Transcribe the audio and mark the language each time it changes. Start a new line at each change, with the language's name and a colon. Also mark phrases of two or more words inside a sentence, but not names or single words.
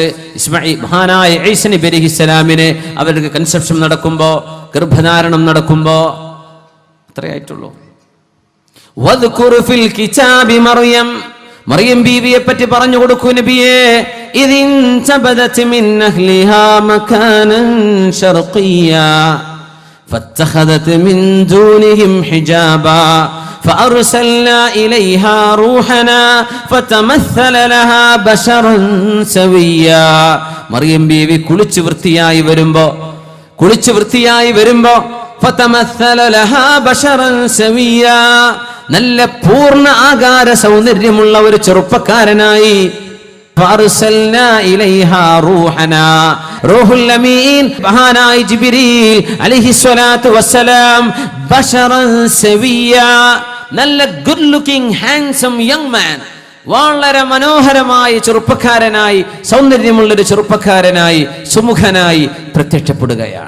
Malayalam: മഹാനായ ഈസ നബി അലൈഹിസ്സലാമിനെ അവർക്ക് കൺസെപ്ഷൻ നടക്കുമ്പോ, ഗർഭധാരണം നടക്കുമ്പോ അത്രയായിട്ടുള്ളൂ.
Arabic: واذكر في الكتاب مريم,
Malayalam: മറിയം ബീവിയെ പറ്റി പറഞ്ഞു കൊടുക്കൂ നബിയേ.
Arabic: إذ انتبذت من أهلها مكانا شرقيا فاتخذت من دونهم حجابا فأرسلنا إليها روحنا فتمثل لها بشرا سويا.
Malayalam: മറിയം ബീവി കുളിച്ചു വൃത്തിയായി വരുമ്പോ
Arabic: فتمثل لها بشرا سويا,
Malayalam: നല്ല പൂർണ്ണ ആകാര സൗന്ദര്യമുള്ള ഒരു ചെറുപ്പക്കാരനായി.
Arabic: فأرسلنا إليها روحنا,
Malayalam: റൂഹുൽ അമീൻ മഹാനായ ജിബ്രീൽ
Arabic: عليه الصلاة والسلام, بشرا سويا,
Malayalam: നല്ല
English: good looking handsome young man,
Malayalam: വളരെ മനോഹരമായ ചെറുപ്പക്കാരനായി, സൗന്ദര്യമുള്ളൊരു ചെറുപ്പക്കാരനായി, സുമുഖനായി പ്രത്യക്ഷപ്പെടുകയാണ്.